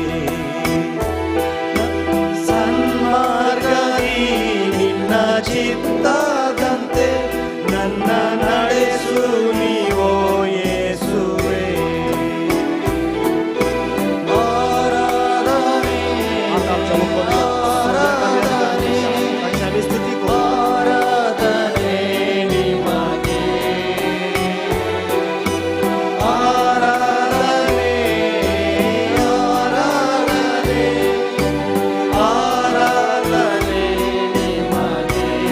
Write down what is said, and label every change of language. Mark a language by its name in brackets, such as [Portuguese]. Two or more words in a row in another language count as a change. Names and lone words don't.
[Kannada] ಸನ್ಮಾರ್ಗದಿ ನಿನ್ನ ಚಿತ್ತದಂತೆ ನನ್ನ ನಡೆಸು ನೀವೋ ಯೇಸುವೇ. ಆರಾಧನೆ [Konkani] आता आमच्या मुखार [Kannada] ಆರಾಧನೆ [Konkani] ताची आमी स्तुती करू. [Kannada] ಆರಾಧನೆ ನಿಮಗೆ. ಆರಾಧನೆ ಆರಾಧನೆ ಆರಾಧನೆ ನಿಮಗೆ.